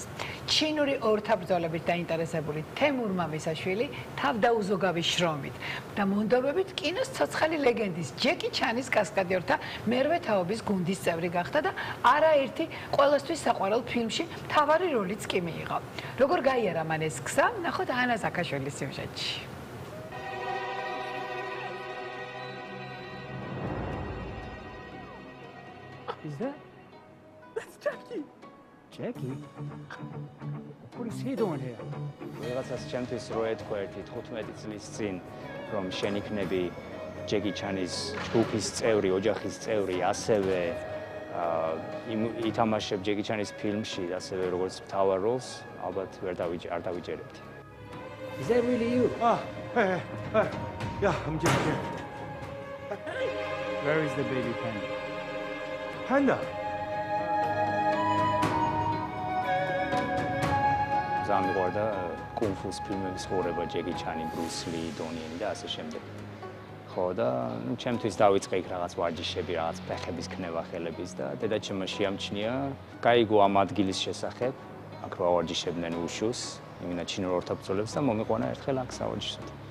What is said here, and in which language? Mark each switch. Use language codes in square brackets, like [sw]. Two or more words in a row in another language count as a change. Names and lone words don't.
[ka] ჩინური ორთაბრძოლებით დაინტერესებული თემურ მამისაშვილი თავდაუზოგავი შრომით და მონდომებით კინოს ცოცხალი ლეგენდის ჯეკი ჩანის კასკადიორთა მერვე თაობის გუნდის წევრი გახდა და არაერთი ყველასთვის საყვარელ ფილმში მთავარი როლიც კი მიიღო. როგორ გაიარა მან ეს გზა, ნახოთ ანა ზაქაშვილის სიუჟეტში. [en] Is that? That's Jackie. Jackie? What is he doing here? [ka] ვიღაცას ჩემთვის რო ეთქვა ერთი 15 წლის წინ რომ შენ იქნები ჯეკი ჩანის ჯგუფის წევრი, ოჯახის წევრი, ასევე ითამაშებ ჯეკი ჩანის ფილმში, ასევე როგორც მთავარ როლს, ალბათ არ დავიჯერებთ. [en] Is that really you? Hey. Yeah, I'm Jackie. Where is the baby panda? Panda? [ka] ზამიყვარდა კუნფუს ფილმების ყურება, ჯეკი ჩანი, ბრუს ლი, დონიენი და ასე შემდეგ. ხო და ნუ ჩემთვის დავიწყე იქ რაღაც ვარჯიშები, რაღაც ფეხების ქნება, ხელების და დედაჩემმა შეამჩნია, გაიგო ამ ადგილის შესახებ, აქ რა ვარჯიშებდნენ უშუს, იმინა ჩინურ ორთაბრძოლებს და მომიყვანა ერთხელ აქ სავარჯიშოდ.